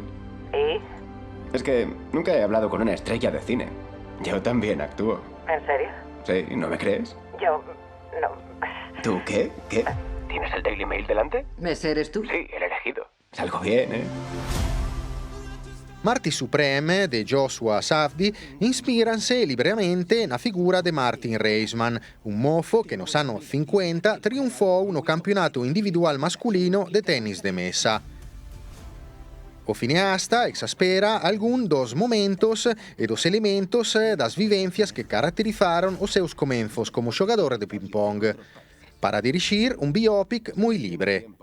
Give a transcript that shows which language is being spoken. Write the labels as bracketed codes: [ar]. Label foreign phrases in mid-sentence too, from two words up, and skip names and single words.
[es] ¿Y? Es que nunca he hablado con una estrella de cine. Yo también actúo. ¿En serio? Sí, ¿no me crees? Yo... no. ¿Tú qué? ¿Qué? ¿Tienes el Daily Mail delante? ¿Ese eres tú? Sí, el elegido. Salgo bien, ¿eh? [gl] Marty Supreme de Joshua Safdie inspíranse libremente na figura de Martin Reisman, un mofo que nos anos 50 triunfou no campeonato individual masculino de tenis de mesa. O cineasta exaspera algún dos momentos e dos elementos das vivencias que caracterizaron os seus comenzos como xogador de ping-pong, para dirixir un biopic moi libre.